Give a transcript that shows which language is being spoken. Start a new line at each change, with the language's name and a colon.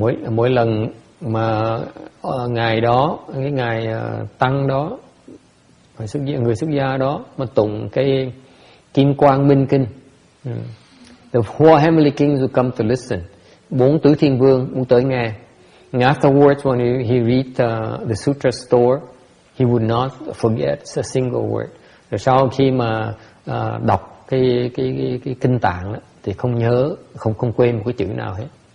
Vietnamese: Mỗi lần mà ngày đó, cái ngày tăng đó, người xuất gia đó mà tụng cái Kim Quang Minh Kinh,
English: the four heavenly kings will come to listen.
Vietnamese: 4 tứ thiên vương muốn tới nghe.
English: And afterwards, when he read the sutra store, he would not forget a single word.
Vietnamese: Rồi sau khi mà đọc cái kinh tạng đó, thì không nhớ, không quên một cái chữ nào hết.